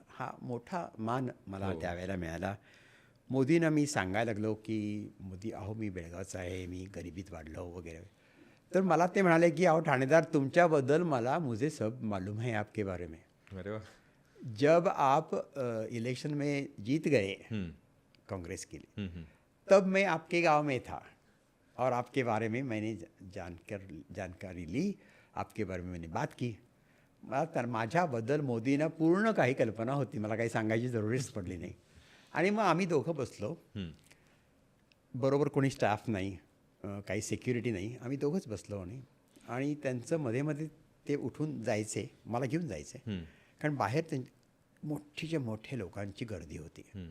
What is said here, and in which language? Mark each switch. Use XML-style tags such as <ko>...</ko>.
<mr>हा मोठा मान मला त्यावेळेला मिळाला. मोदींना मी सांगायला लागलो की मोदी अहो मी बेळगावचा आहे, मी गरिबीत वाढलो वगैरे. तर मला ते म्हणाले की अहो ठाणेदार तुमच्याबद्दल मला</mr> <hi>मुझे सब मालूम है आपके बारे में.</hi> <mr>अरे वा.</mr> <hi>जब आप इलेक्शन में जीत गए कांग्रेस के लिए तब मैं आपके गांव में था और आपके बारे में मैंने जानकारी ली, आपके बारे में मैंने बात की.</hi> <mr>मला तर माझ्याबद्दल मोदींना पूर्ण काही कल्पना होती, मला काही सांगायची जरुरीच पडली नाही. आणि मग आम्ही दोघं बसलो, बरोबर कोणी स्टाफ नाही, काही सिक्युरिटी नाही, आम्ही दोघंच बसलो. आणि त्यांचं मध्ये मध्ये ते उठून जायचे, मला घेऊन जायचे, कारण बाहेर मोठीच्या मोठ्या लोकांची गर्दी होती.</mr>